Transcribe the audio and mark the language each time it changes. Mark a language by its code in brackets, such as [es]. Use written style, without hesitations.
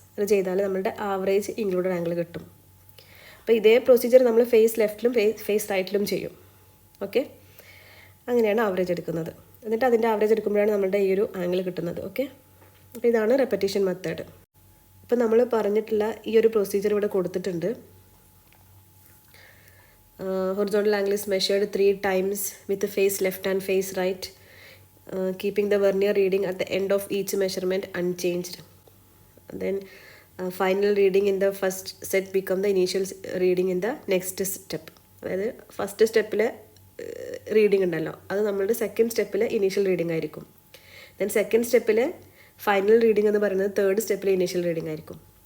[ml] അത് ചെയ്താൽ നമ്മളുടെ ആവറേജ് ഇൻക്ലൂഡഡ് ആംഗിൾ കിട്ടും. അപ്പോൾ ഇതേ പ്രൊസീജിയർ നമ്മൾ ഫേസ് ലെഫ്റ്റിലും ഫേസ് റൈറ്റിലും ചെയ്യും. ഓക്കെ, അങ്ങനെയാണ് ആവറേജ് എടുക്കുന്നത്. എന്നിട്ട് അതിൻ്റെ ആവറേജ് എടുക്കുമ്പോഴാണ് നമ്മുടെ ഈ ഒരു ആംഗിൾ കിട്ടുന്നത്. ഓക്കെ, അപ്പോൾ ഇതാണ് റെപ്പിറ്റീഷൻ മെത്തേഡ്. ഇപ്പോൾ നമ്മൾ പറഞ്ഞിട്ടുള്ള ഈ ഒരു പ്രൊസീജിയർ ഇവിടെ കൊടുത്തിട്ടുണ്ട്. [en] Horizontal angle is measured 3 times with the face left and face right, keeping the vernier reading at the end of each measurement unchanged. Then final reading in the first set become the initial reading in the next step. [ml] അതായത് first സ്റ്റെപ്പിൽ reading ഉണ്ടല്ലോ, അത് നമ്മളുടെ second സ്റ്റെപ്പിൽ initial reading ആയിരിക്കും. Then second സ്റ്റെപ്പിൽ final reading എന്ന് പറയുന്നത് തേർഡ് സ്റ്റെപ്പിൽ ഇനീഷ്യൽ റീഡിംഗ് ആയിരിക്കും.